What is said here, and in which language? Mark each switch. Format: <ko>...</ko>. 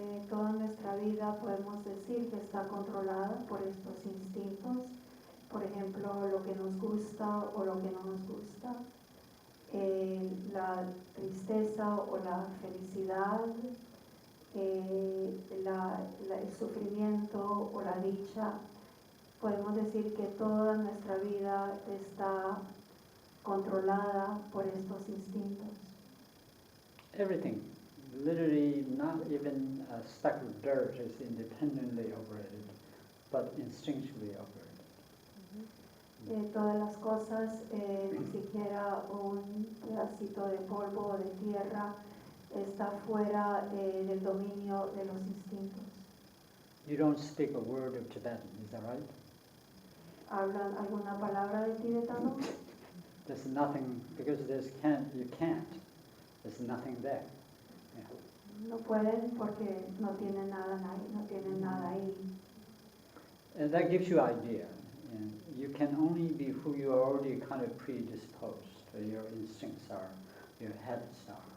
<es>Toda nuestra vida podemos decir que está controlada por estos instintos, por ejemplo, lo que nos gusta o lo que no nos gusta, la tristeza o la felicidad, el sufrimiento o la dicha. Podemos decir que toda nuestra vida está controlada por estos instintos.</es> <en>Everything, literally not even a speck of dirt is independently operated, but instinctually operated.</en> <es>Todas las cosas, ni siquiera un pedacito de polvo o de tierra está fuera del dominio de los instintos.</es> <en>You don't speak a word of Tibetan, is that right?</en> <es>¿Hablan alguna palabra de tibetano?</es> <en>There's nothing, because you can't. There's nothing there. Yeah.</en> <es>No pueden porque no tienen nada ahí, no tienen nada ahí.</es> <en>And that gives you idea. And you can only be who you are already kind of predisposed, or your instincts are, your habits are.</en>